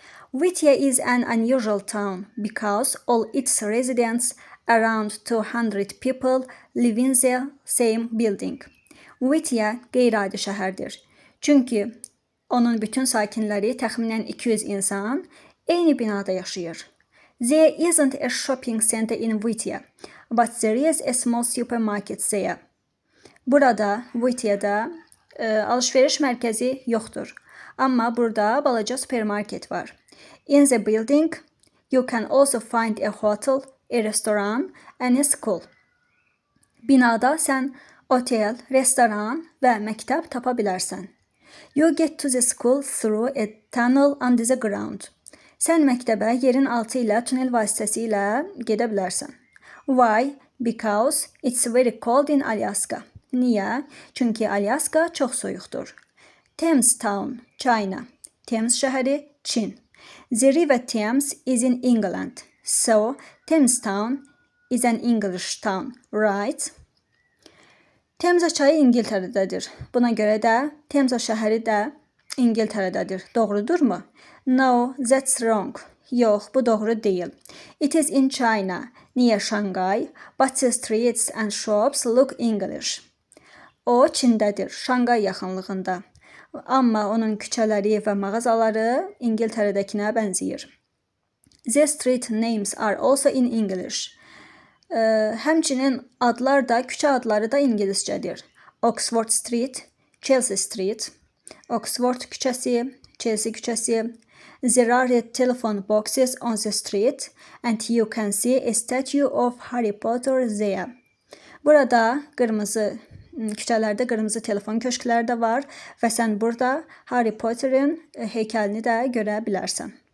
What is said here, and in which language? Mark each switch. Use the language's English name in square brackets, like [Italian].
[English] Whittier is an unusual town because all its residents, around 200 people, live in the same building. [Azerbaijani] Whittier qeyri-adi şəhərdir. Çünki onun bütün sakinləri, təxminən 200 insan, eyni binada yaşayır. [English] There isn't a shopping center in Whittier, but there is a small supermarket there. [Azerbaijani] Burada, Whittier'da alışveriş mərkəzi yoxdur. [English] Amma burada balaca supermarket var. In the building, you can also find a hotel, a restaurant, and a school. [Azerbaijani] Binada sən otel, restoran və məktəb tapa bilərsən. [English] You get to the school through a tunnel under the ground. [Azerbaijani] Sən məktəbə yerin altı ilə tunel vasitəsilə gedə bilərsən. [English] Why? Because it's very cold in Alaska. [Azerbaijani] Niyə? Çünki Alyaska çox soyuqdur. [English] Thames Town, China. Thames şəhəri, Çin. The River Thames is in England. So, Thames Town is an English town, right? [Azerbaijani] Temza çayı İngiltərədədir. Buna görə də Temza şəhəri də İngiltərədədir. Doğrudurmu? No, that's wrong. Yox, bu doğru deyil. [English] It is in China, near Shanghai, but the streets and shops look English. [Azerbaijani] O, Çindədir, Şangay yaxınlığında. Amma onun küçələri və mağazaları İngiltərədəkinə bənzəyir. [English] The street names are also in English. [Azerbaijani] Həmçinin adlar da, küçə adları da ingiliscədir. [English] Oxford Street, Chelsea Street, Oxford küçəsi, Chelsea küçəsi. There are telephone boxes on the street and you can see a statue of Harry Potter there. [Azerbaijani] Burada küçələrdə qırmızı telefon köşkləri də var və sən burada Harry Potter'ın heykəlini də görə bilərsən.